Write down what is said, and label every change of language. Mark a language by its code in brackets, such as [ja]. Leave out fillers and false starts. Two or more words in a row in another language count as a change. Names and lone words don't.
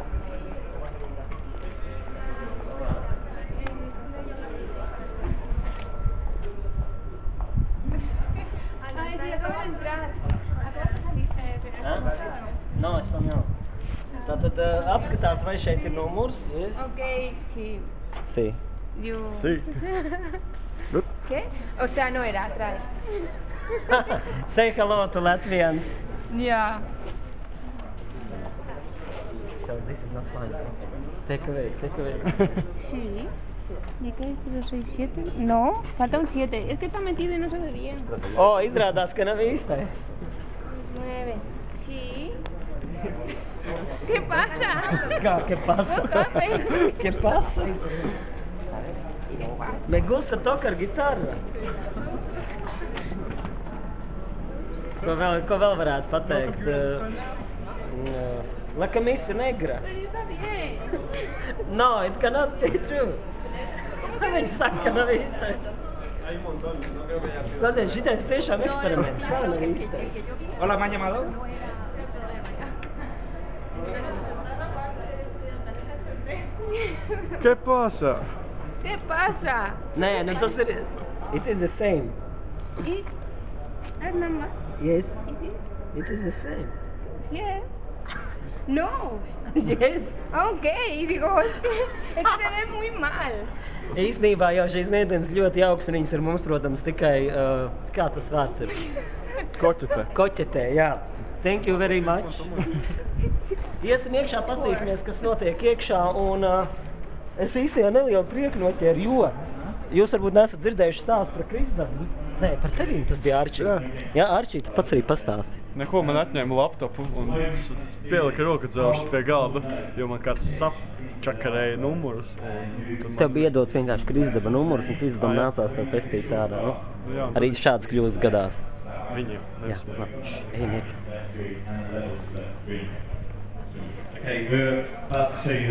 [lv] No, es vēl nav. Tātad apskatās, vai šeit ir numurs. [en] Yes. [es] Ok, sí. Sí. Sí. ¿Qué? O sea, no era atrás. [en] Say hello to Latvians. Yeah. This is not fine. Take away. [es] Sí. ¿Y qué es 067? No, falta un 7. Es que está metido y no se ve bien. [lv] Oh, izrādās, ka nav īstais. 9. [es] Sí. ¿Qué pasa? Kā, ¿qué pasa? ¿Qué pasa? Me gusta tocar guitarra. [lv] Ko vēl varētu pateikt? [es] La camisa negra. No, [en] it cannot be true. [lv] Viņi saka, ka nav īstais. Klausies, šitais tiešām eksperiments. Kā nav īstais? [es] Hola, ¿me han llamado? ¿Qué pasa? ¿Qué pasa? [lv] Nē, nu tas ir... [en] It is the same. [es] ¿Es normal? [en] Yes. [es] ¿Y sí? [en] It is the same. [es] Sí. No. [en] Yes. [es] Ok, digo, es que se ve muy mal. [lv] Īstenībā jau šīs meitenes ļoti jauks un viņas ar mums, protams, tikai... Kā tas vārds ir? Koķetē. Koķetē, jā. [en] Thank you very much. [lv] Iesim iekšā, pastīsimies, kas notiek iekšā un... Es īstenībā nelielu prieku noķēru, jo jūs varbūt nesat dzirdējuši stāstu par Kristapu. Nē, par tevīm tas bija Arčī. Jā, Arčī, tu pats arī pastāsti. Neko, man atņēma laptopu un pielika rokadzaušas pie galda, jo man kāds sapčakarēja numurus. Tev bija iedots vienkārši Kristapa numurs un Kristapam nācās tev pestīt tādā, nu? Jā. Arī šāds kļūst gadās. Viņiem. Jā, ejam iekšā. [en] Okay, we're about to show you